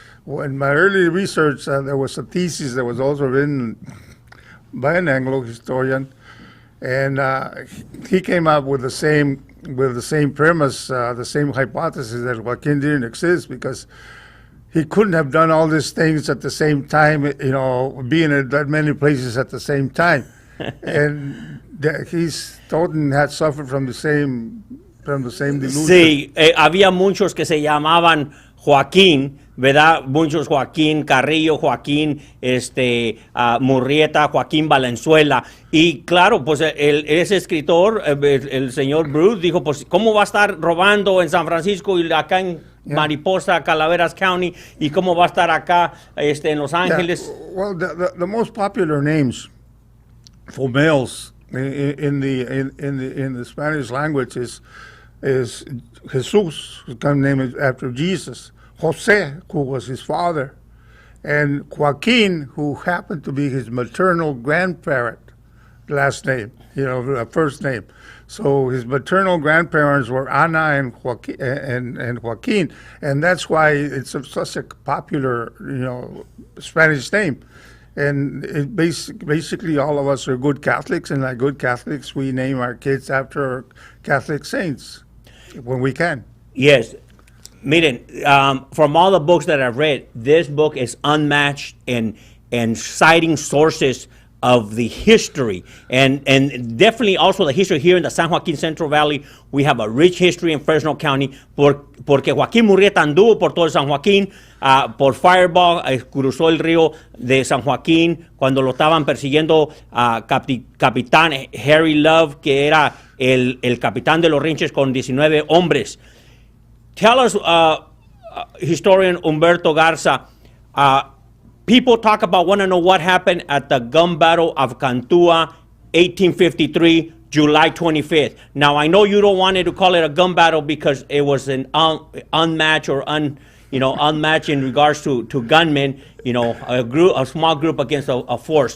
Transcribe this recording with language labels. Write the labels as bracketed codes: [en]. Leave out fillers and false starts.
[en] In my early research, there was a thesis that was also written by an Anglo historian, and he came up with the same premise, the same hypothesis that Joaquin didn't exist because he couldn't have done all these things at the same time, being at that many places at the same time, and Thornton had suffered from the same delusion. [es] Sí, había muchos que se llamaban Joaquín, ¿verdad? Muchos Joaquín Carrillo, Joaquín Murrieta, Joaquín Valenzuela. Y claro, pues ese escritor, el señor Bruce, dijo, pues, ¿cómo va a estar robando en San Francisco y acá en Mariposa, Calaveras County? ¿Y cómo va a estar acá en Los Ángeles? [en] Well, the most popular names for males in the Spanish language is Jesus, whose name is after Jesus. Jose, who was his father, and Joaquin, who happened to be his maternal grandparent, last name, first name. So his maternal grandparents were Ana and Joaquin, and that's why it's such a popular, Spanish name. And it basically all of us are good Catholics, and like good Catholics, we name our kids after Catholic saints when we can. Yes. Miren, from all the books that I've read, this book is unmatched in citing sources of the history and definitely also the history here in the San Joaquin Central Valley. We have a rich history in Fresno County [es] porque Joaquín Murrieta anduvo por todo el San Joaquín, por Fireball, cruzó el río de San Joaquín cuando lo estaban persiguiendo capitán Harry Love, que era el capitán de los Rinches con 19 hombres. [en] Tell us, historian Humberto Garza, people want to know what happened at the gun battle of Cantua, 1853, July 25th. Now, I know you don't want to call it a gun battle because it was an unmatched or unmatched in regards to gunmen, a small group against a force.